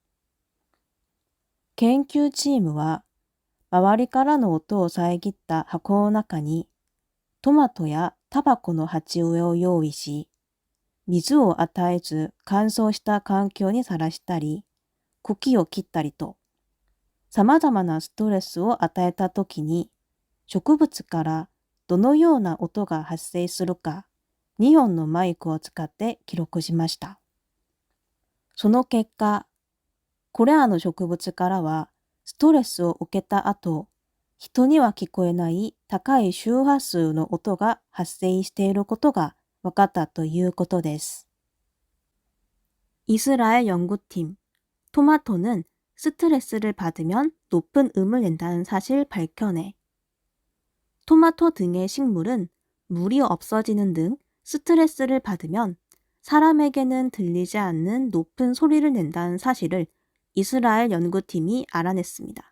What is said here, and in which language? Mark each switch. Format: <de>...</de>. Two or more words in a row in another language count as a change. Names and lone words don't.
<ja>研究チームは周りからの音を遮った箱の中にトマトやタバコの鉢植えを用意し、水を与えず乾燥した環境にさらしたり、茎を切ったりと、様々なストレスを与えたときに、植物からどのような音が発生するか、2本のマイクを使って記録しました。その結果、これらの植物からは、ストレスを受けた後、人には聞こえない高い周波数の音が発生していることが分かったということです。</ja> <ko>이스라엘 연구팀, 토마토는 스트레스를 받으면 높은 음을 낸다는 사실 밝혀내. 토마토 등의 식물은 물이 없어지는 등 스트레스를 받으면 사람에게는 들리지 않는 높은 소리를 낸다는 사실을 이스라엘 연구팀이 알아냈습니다.</ko>